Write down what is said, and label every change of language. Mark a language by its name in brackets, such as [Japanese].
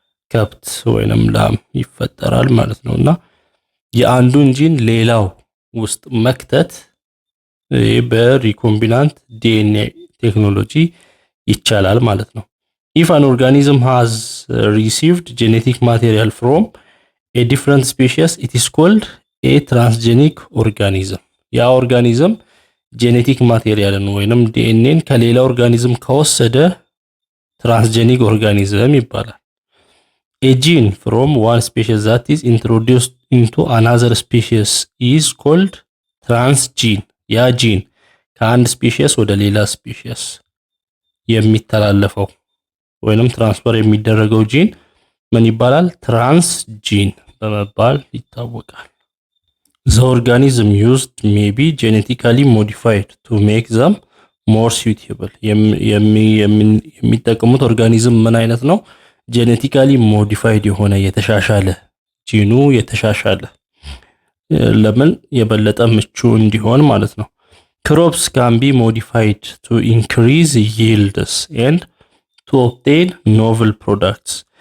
[Amharic] ከብት ወይንም ላም ይፈጠራል ማለት ነውና የአንዱን ጂን ሌላው ውስጥ መክተት በሪኮምቢናንት ዲኤንኤ ቴክኖሎጂ ይቻላል ማለት ነው። [English] if an organism has received genetic material from a different species it is called a transgenic organism. [Amharic] ያ ኦርጋኒዝም ጄኔቲክ ማቴሪያልን ወይንም ዲኤንኤን ከሌላ ኦርጋኒዝም ከወሰደ ትራንስጀኒክ ኦርጋኒዝም ይባላል። [English] a gene from one species that is introduced into another species is called transgene. [Amharic] ያ ጂን ከአንድ ስፒሺስ ወደ ሌላ ስፒሺስ የሚተላለፈው ወይንም ትራንስፈር የሚደረገው ጂን ምን ይባላል? ትራንስጂን በመባል ይታወቃል። [English] The organism used may be genetically modified to make them more suitable. [Amharic] የሚጠቀሙት ኦርጋኒዝም ምን አይነት ነው? ጄኔቲካሊ ሞዲፋይድ የሆነ የተሻሻለ ጂኑ የተሻሻለ ለምን የበለጠ ምቹ እንዲሆን ማለት ነው። [English] Crops can be modified to increase yields and to obtain novel products.